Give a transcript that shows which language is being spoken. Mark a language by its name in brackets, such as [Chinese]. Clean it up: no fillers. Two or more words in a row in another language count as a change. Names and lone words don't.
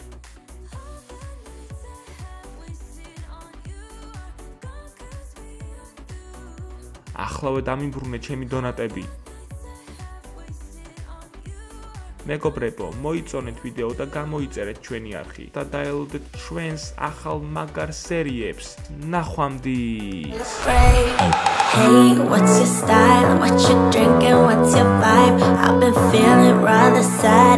[Georgian] ახლავე დამიბრუნე ჩემი დონატები. მეგობრებო, მოიწონეთ ვიდეო და გამოიწერეთ ჩვენი არხი და დაელოდეთ ჩვენს ახალ მაგარ სერიებს. ნახვამდის. [English] Hey, what's your style? What you drinking? What's your vibe? I've been feeling rather sad.